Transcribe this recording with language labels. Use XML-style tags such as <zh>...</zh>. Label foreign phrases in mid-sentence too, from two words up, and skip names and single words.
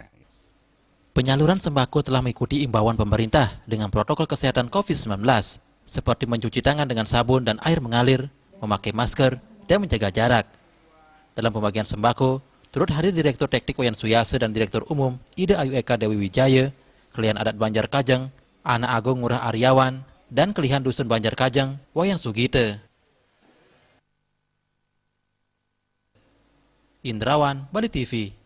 <id>Penyaluran sembako telah mengikuti imbauan pemerintah dengan protokol kesehatan COVID-19, seperti mencuci tangan dengan sabun dan air mengalir, memakai masker, dan menjaga jarak. Dalam pembagian sembako, turut hadir Direktur Teknik Wayan Suyase dan Direktur Umum Ida Ayu Eka Dewi Wijaya, Kelihan Adat Banjar Kajeng, Anak Agung Ngurah Aryawan, dan Kelihan Dusun Banjar Kajeng, Wayan Sugite. Indrawan, Bali TV.</id>